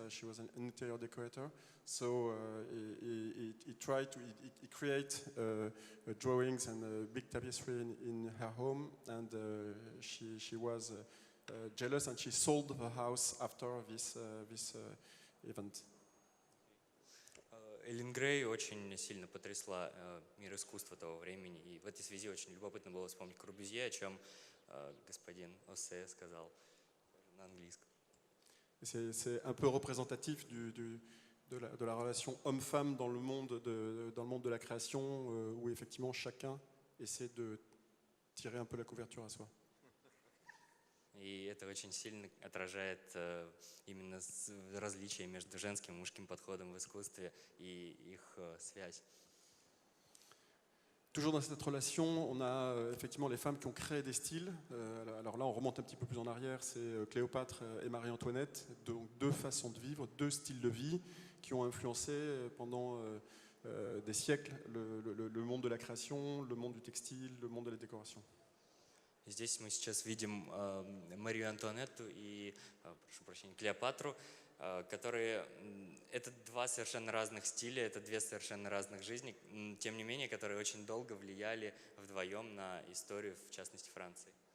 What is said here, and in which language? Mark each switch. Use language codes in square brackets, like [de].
[en] She was an interior decorator. So he tried to he create drawings and a big tapestry in her home, and she was jealous, and she sold the house after this event. [ru] Эллен Грей очень сильно потрясла мир искусства того времени, и в этой связи очень любопытно было вспомнить Корбюзье, о чем господин Оссе сказал на английском. [fr] C'est un peu représentatif de la relation homme-femme dans le monde de la création, où effectivement chacun essaie de tirer un peu la couverture à soi. [ru] И это очень сильно отражает именно различия между женским и мужским подходом в искусстве и их связь. [fr] Toujours dans cette relation, on a effectivement les femmes qui ont créé des styles. Alors là, on remonte un petit peu plus en arrière, c'est Cléopâtre et Marie-Antoinette, donc deux façons de vivre, deux styles de vie qui ont influencé pendant des siècles le monde de la création, le monde du textile, le monde de la décoration. [ru] Здесь мы сейчас видим Марию Антуанетту и, прошу прощения, Клеопатру, которые это два совершенно разных стиля, это две совершенно разных жизни, тем не менее, которые очень долго влияли вдвоем на историю, в частности, Франции.